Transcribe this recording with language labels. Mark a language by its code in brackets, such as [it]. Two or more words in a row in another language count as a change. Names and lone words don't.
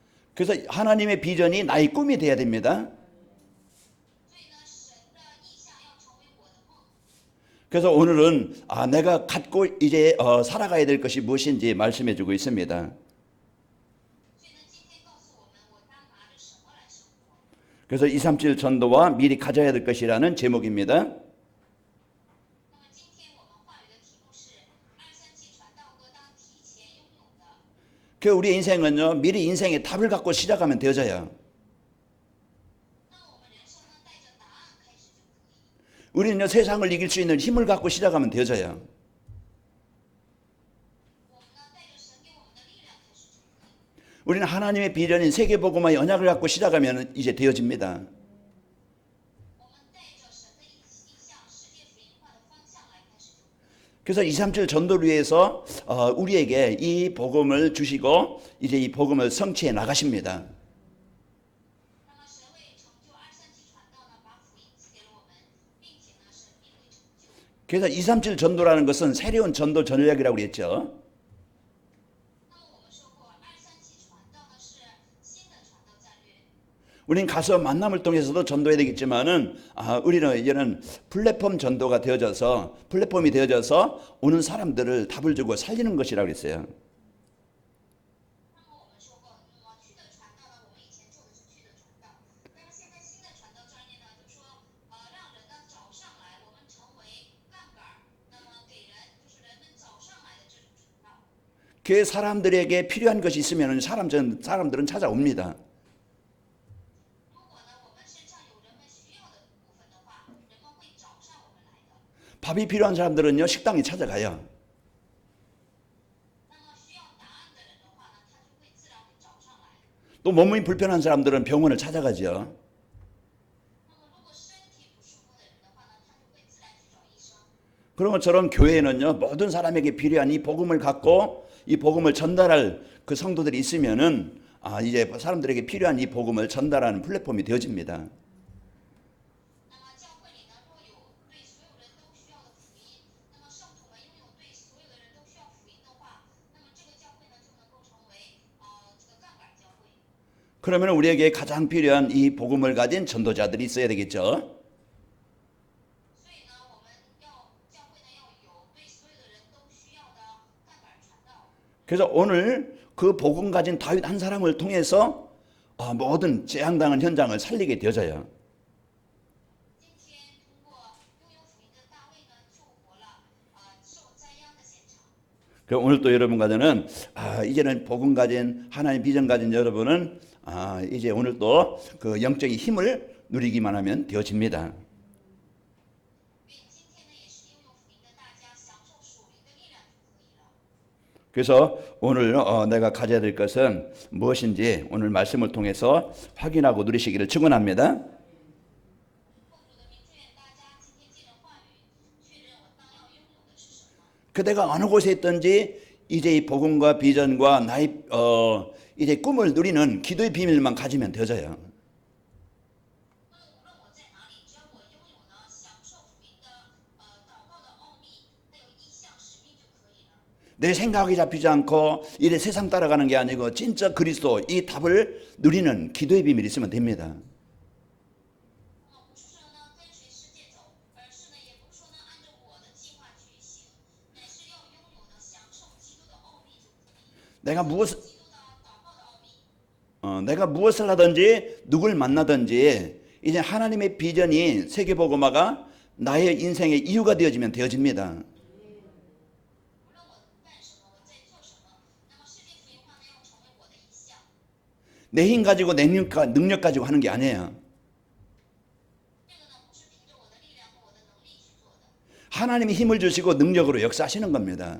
[ko] 그래서 하나님의 비전이 나의 꿈이 돼야 됩니다. [zh] 所以呢，神的意象要成为我的梦。 [ko] 그래서 오늘은 내가 갖고 이제 살아가야 될 것이 무엇인지 말씀해 주고 있습니다. [zh] 所以呢，今天告诉我们，我当拿着什么来生活？ [ko] 그래서 237 전도와 미리 가져야 될 것이라는 제목입니다. [zh] 那么今天我们话语的题目是237传道歌当提前拥有的。 [ko] 그 우리 인생은요, 미리 인생의 답을 갖고 시작하면 되어져요. [zh] 那我们人生呢，带着答案开始就可以。 [ko] 우리는요, 세상을 이길 수 있는 힘을 갖고 시작하면 되어져요. [zh] 我们呢，带着神给我们的力量开始就可以。 [ko] 우리는 하나님의 비전인 세계복음화의 언약을 갖고 시작하면 이제 되어집니다. [zh] 我们带着神的意向，世界福音化的方向来开始就可以。 [ko] 그래서 237 전도를 위해서 우리에게 이 복음을 주시고 이제 이 복음을 성취해 나가십니다. [zh] 那么神为成就237传道呢，把福音赐给了我们，并且呢，神必会成就。 [ko] 그래서 237 전도라는 것은 새로운 전도 전략이라고 그랬죠. [zh] 那么我们说过，237传道呢是新的传道战略。 [ko] 우리는 가서 만남을 통해서도 전도해야 되겠지만은 우리는 이제는 플랫폼이 되어져서 오는 사람들을 답을 주고 살리는 것이라고 그랬어요. [zh] 那么我们说过，去的传道呢，我们以前做的是去的传道，那么现在新的传道专业呢，就是说，让人呢找上来，我们成为杠杆，那么给人就是人们找上来的这种传道。 [ko] 그 사람들에게 필요한 것이 있으면 사람들은 찾아옵니다. [zh] 如果呢我们身上有人们需要的部分的话，人们会找上我们来的。 [ko] 밥이 필요한 사람들은요, 식당에 찾아가요. [zh] 那么需要答案的人的话呢，他就会自然会找上来。 [ko] 또 몸이 불편한 사람들은 병원을 찾아가죠. [zh] 那么如果身体不舒服的人的话呢，他就会自然去找医生。 [ko] 그런 것처럼 교회는요, 모든 사람에게 필요한 이 복음을 갖고 이 복음을 전달할 그 성도들이 있으면은 이제 사람들에게 필요한 이 복음을 전달하는 플랫폼이 되어집니다. [zh] 那么教会里呢，若有对所有人都需要的福音，那么圣徒们拥有对所有的人都需要福音的话，那么这个教会呢就能够成为这个杠杆教会。 [ko] 그러면 우리에게 가장 필요한 이 복음을 가진 전도자들이 있어야 되겠죠. [zh] 所以呢，我们教会呢要有对所有的人都需要的杠杆传道。 [ko] 그래서 오늘 그 복음 가진 다윗 한 사람을 통해서 모든 재앙당한 현장을 살리게 되어져요. [zh] 今天通过拥有福音的大卫呢，救活了受灾殃的现场。 [ko] 그럼 오늘 또 여러분 가정은 이제는 복음 가진 하나님 비전 가진 여러분은 이제 오늘 또 그 영적인 힘을 누리기만 하면 되어집니다. [zh] 愿今天呢，也是拥有福音的大家享受属灵的力量就可以了。 [ko] 그래서 오늘 내가 가져야 될 것은 무엇인지 오늘 말씀을 통해서 확인하고 누리시기를 축원합니다. [zh] 奉主的名，祝愿大家今天借着话语确认我当要拥有的是什么。 [ko] 그대가 어느 곳에 있든지 이제 이 복음과 비전과 나의 이제 꿈을 누리는 기도의 비밀만 가지면 되어져요. [zh] 那无论我在哪里，只要我拥有呢享受福音的祷告的奥秘，还有意向使命就可以了。 [ko] 내 생각이 잡히지 않고 이래 세상 따라가는 게 아니고 진짜 그리스도 이 답을 누리는 기도의 비밀이 있으면 됩니다. [zh] 那么不是说呢跟随世界走，而是呢也不是说呢按照我的计划去行，乃是要拥有呢享受基督的奥秘就可以。 [ko] 내가 [zh] 基督的祷告的奥秘。 [ko] 내가 무엇을 하든지 누굴 만나든지 이제 하나님의 비전이 세계복음화가 나의 인생의 이유가 되어지면 되어집니다. [zh] 无论我干什么，我在做什么，那么世界福音化呢要成为我的意向。 [ko] 내 힘 가지고 내 능력 가지고 하는 게 아니에요. [zh] 这个呢不是凭着我的力量和我的能力去做的。 [ko] 하나님이 힘을 주시고 능력으로 역사하시는 겁니다.